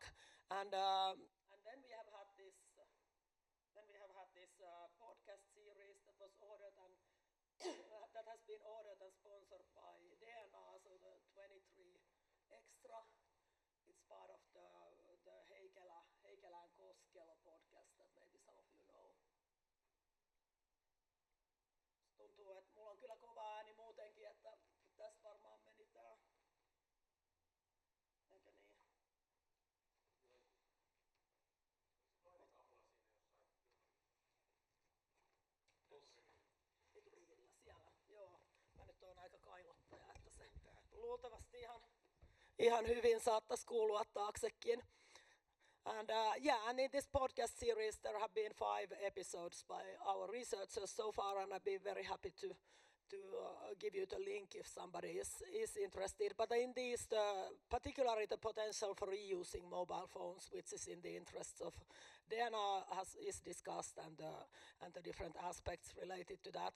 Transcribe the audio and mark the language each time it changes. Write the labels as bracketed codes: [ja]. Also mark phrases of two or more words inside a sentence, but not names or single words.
[en] And then we have had this podcast series that was ordered and that has been ordered and sponsored by DNA, so the 23 Extra. It's part of the Heikelä and Koskelo podcast that maybe some of you know. [fi] Tuntuu, että mulla on kyllä kova ääni muutenkin, että tässä varmaan meni tää. Eikö niin? Eturivillä siellä, joo. Mä nyt oon aika kaivottaja, että se luultavasti ihan hyvin saattaisi kuulua taaksekin. [en] And and in this podcast series there have been 5 episodes by our researchers so far, and I've been very happy to give you the link if somebody is interested. But in these, particularly the potential for reusing mobile phones, which is in the interests of DNA, is discussed, and the different aspects related to that.